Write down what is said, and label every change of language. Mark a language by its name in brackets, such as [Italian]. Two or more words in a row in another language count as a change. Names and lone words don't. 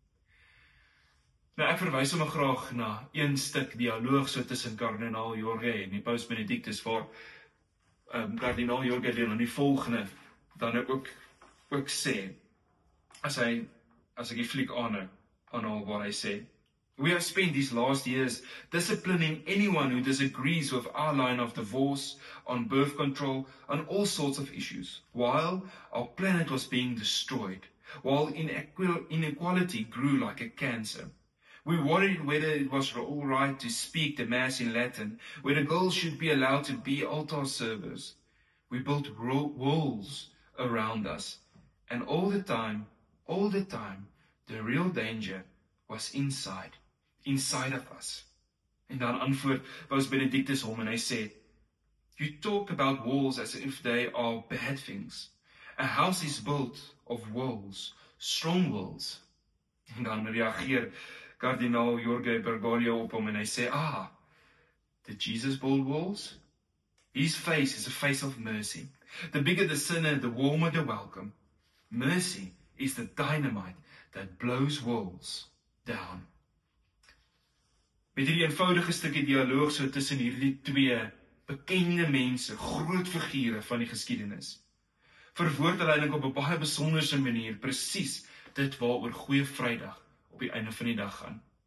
[Afrikaans] Nou ek verwys sommer graag na een stuk dialoog so tussen kardinaal Jorge en die Paus Benedictus, waar kardinaal Jorge dan die volgende dan ook sê, as ek die fliek aanhaal waar hy sê, [English] "We have spent these last years disciplining anyone who disagrees with our line of divorce, on birth control, on all sorts of issues, while our planet was being destroyed, while inequality grew like a cancer. We worried whether it was all right to speak the Mass in Latin, whether girls should be allowed to be altar servers. We built walls around us. And all the time, the real danger was inside of us. [Afrikaans] En dan antwoord Paus Benedictus hom en hy sê, [English] you talk about walls as if they are bad things. A house is built of walls, strong walls. [Afrikaans] En dan reageer kardinaal Jorge Bergoglio op hom en hy sê, [English] did Jesus build walls? His face is a face of mercy. The bigger the sinner, the warmer the welcome. Mercy is the dynamite that blows walls down. [Afrikaans] Met hierdie eenvoudige stukkie dialoog so tussen hierdie twee bekende mense, groot figure van die geskiedenis, verwoord hulle eintlik op 'n baie besonderse manier presies dit waaroor Goeie Vrydag op die einde van die dag gaan.